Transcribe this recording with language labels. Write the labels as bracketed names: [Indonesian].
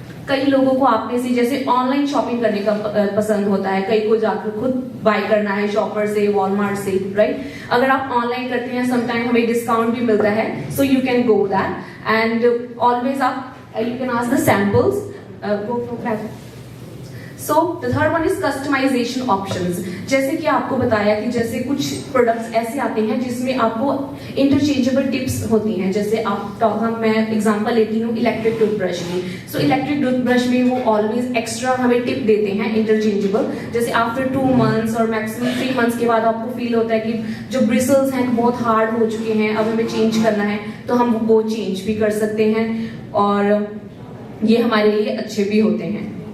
[Hindi] कई लोगों को आप में से जैसे ऑनलाइन शॉपिंग करने का पसंद होता है, कई को जाकर खुद बाय करना है शॉपर से, वॉलमार्ट से, राइट? अगर आप ऑनलाइन करते हैं [English] sometime [Hindi] हमें डिस्काउंट भी मिलता है, [English] So you can go that and always आप you can ask the samples, go for that. So the third one is customization options. [Hindi] जैसे कि आपको बताया कि जैसे कुछ प्रोडक्ट्स ऐसे आते हैं जिसमें आपको इंटरचेंजेबल टिप्स होती हैं, जैसे मैं एग्जांपल लेती हूँ इलेक्ट्रिक टूथब्रश की। सो इलेक्ट्रिक टूथब्रश में वो ऑलवेज एक्स्ट्रा हमें टिप देते हैं इंटरचेंजेबल, जैसे आफ्टर 2 months और मैक्सिमम 3 months के बाद आपको फील होता है कि जो ब्रिसल्स हैं बहुत हार्ड हो चुके हैं, अब हमें चेंज करना है, तो हम वो चेंज भी कर सकते हैं और ये हमारे लिए अच्छे भी होते हैं।